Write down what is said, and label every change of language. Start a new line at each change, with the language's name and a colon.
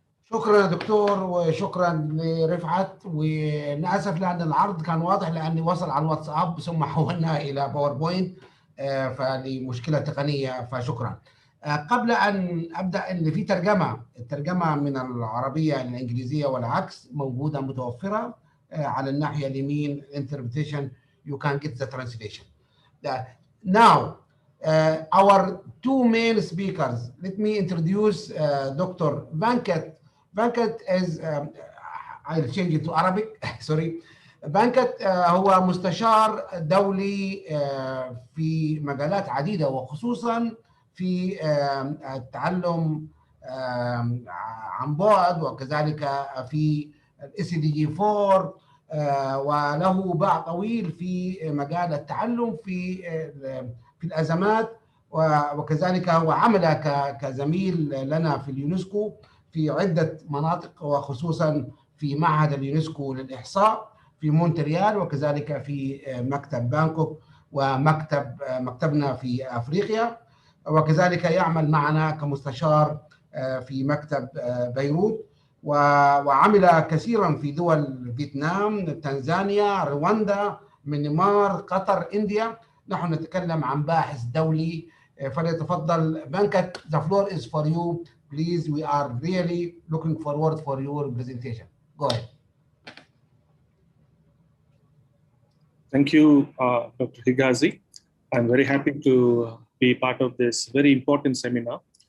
Arabic: شكرا دكتور، وشكرا لرفعت، ونأسف لأن العرض كان واضح لأني وصل على الواتساب ثم حولنا إلى باوربوينت فلمشكلة تقنية، فشكرا. قبل أن أبدأ، إن في الترجمة من العربية إلى الإنجليزية والعكس موجودة متوفرة على الناحية اليمين.
English: interpretation you can get the translation. Now our two main speakers, let me introduce Dr. Venkat is I'll change it to Arabic. Sorry.
Arabic: Venkat هو مستشار دولي في مجالات عديدة، وخصوصا في التعلم عن بعد، وكذلك في SDG 4، وله باع طويل في مجال التعلم في الأزمات، وكذلك هو عمل كزميل لنا في اليونسكو في عدة مناطق، وخصوصا في معهد اليونسكو للإحصاء في مونتريال، وكذلك في مكتب بانكوك مكتبنا في أفريقيا، وكذلك يعمل معنا كمستشار في مكتب بيروت، وعمل كثيرا في دول فيتنام، تنزانيا، رواندا، ميانمار، قطر، إنديا. نحن نتكلم عن باحث دولي.
English: فليتفضل Venkat, the floor is for you. Please, we are really looking forward for your presentation. Go ahead. Thank you, Dr. Higazi. I'm very happy to be part of this very important seminar.